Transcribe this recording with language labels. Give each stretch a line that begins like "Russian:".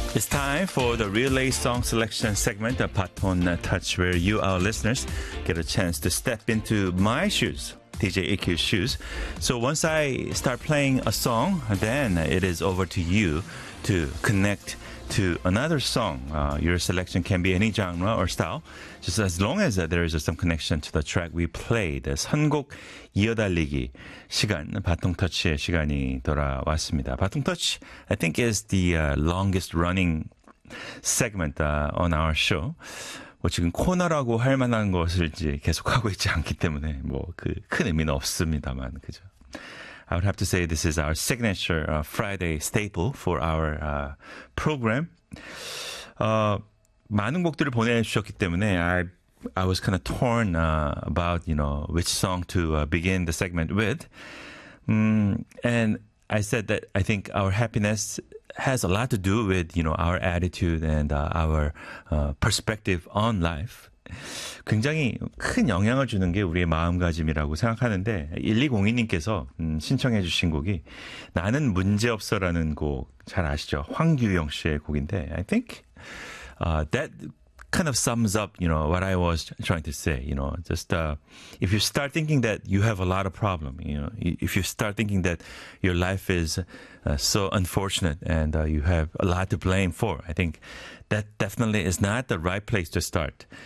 English: time for the Relay Song Selection segment of Patton Touch, where you, our listeners, get a chance to step into my shoes, DJ AQ's shoes. So once I start playing a song, then it is over to you to connect to another song. Your selection can be any genre or style, just as long as there is some connection to the track we played.
Korean: 선곡 이어달리기 시간, 바통터치의 시간이 돌아왔습니다.
English: 바통터치, I think, is the longest running segment on our show.
Korean: 뭐 지금 코너라고 할 만한 것을 이제 계속하고 있지 않기 때문에 뭐 그 큰 의미는 없습니다만, 그죠?
English: I would have to say this is our signature Friday staple for our program.
Korean: 많은 곡들을 보내주셨기 때문에
English: I was kind of torn about, you know, which song to begin the segment with. And I said that I think our happiness has a lot to do with, you know, our attitude and our perspective on life.
Korean: 굉장히 큰 영향을 주는 게 우리의 마음가짐이라고 생각하는데 1202님께서 신청해 주신 곡이 나는 문제없어라는 곡 잘 아시죠? 황규영 씨의 곡인데
English: I think that kind of sums up, you know, what I was trying to say. You know, just if you start thinking that you have a lot of problem, you know, if you start thinking that your life is so unfortunate and you have a lot to blame for, I think that definitely is not the right place to start.